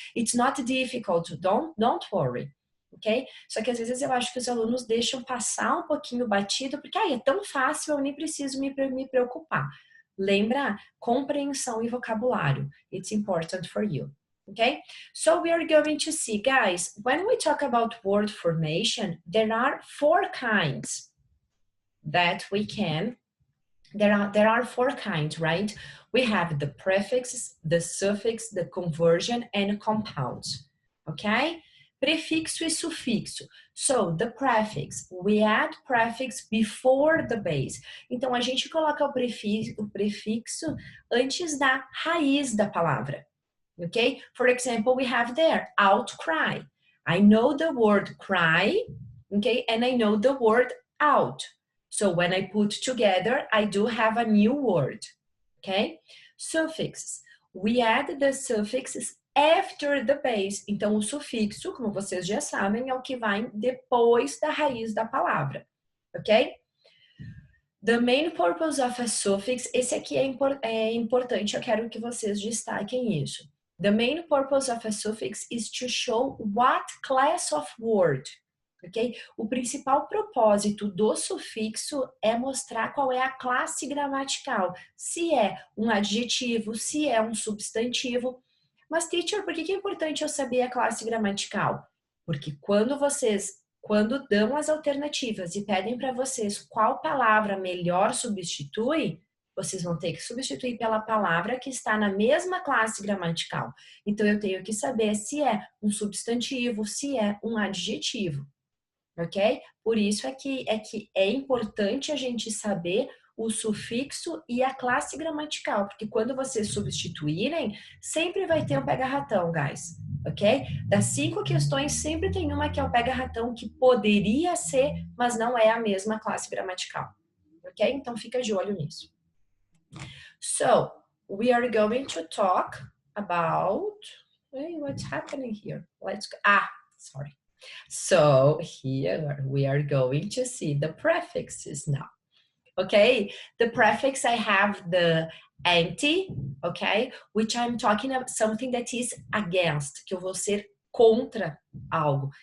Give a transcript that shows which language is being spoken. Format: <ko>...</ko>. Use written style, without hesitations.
<en>It's not difficult, don't worry. Ok?</en> <pt>Só que às vezes eu acho que os alunos deixam passar um pouquinho batido, porque é tão fácil, eu nem preciso me preocupar. Lembra? Compreensão e vocabulário.</pt> <en>It's important for you. Okay? So we are going to see, guys, when we talk about word formation, there are 4 kinds that we can, there are 4 kinds, right? We have the prefix, the suffix, the conversion, and compounds. Okay?</en> <pt>Prefixo e sufixo.</pt> <en>So, the prefix, we add prefix before the base.</en> <pt>Então, a gente coloca o prefixo antes da raiz da palavra.</pt> <en>Okay? For example, we have there, outcry. I know the word cry, okay? And I know the word out. So, when I put together, I do have a new word. Okay? Suffixes. We add the suffixes after the base.</en> <pt>Então, o sufixo, como vocês já sabem, é o que vai depois da raiz da palavra, ok?</pt> <en>The main purpose of a suffix,</en> <pt>esse aqui é importante, eu quero que vocês destaquem isso.</pt> <en>The main purpose of a suffix is to show what class of word, ok?</en> <pt>O principal propósito do sufixo é mostrar qual é a classe gramatical, se é um adjetivo, se é um substantivo. Mas, teacher, por que é importante eu saber a classe gramatical? Porque quando dão as alternativas e pedem para vocês qual palavra melhor substitui, vocês vão ter que substituir pela palavra que está na mesma classe gramatical. Então, eu tenho que saber se é um substantivo, se é um adjetivo, ok? Por isso é que é importante a gente saber o sufixo e a classe gramatical, porque quando vocês substituírem, sempre vai ter um pega-ratão, guys, ok? Das 5 questões, sempre tem uma que é o pega-ratão, que poderia ser, mas não é a mesma classe gramatical, ok? Então, fica de olho nisso.</pt> <en>So, we are going to talk about... Hey, what's happening here? Let's go. Sorry. So here we are going to see the prefixes now. Okay, the prefix, I have the anti, okay, which I'm talking about something that is against,</en> <pt>que eu vou ser contra algo.</pt>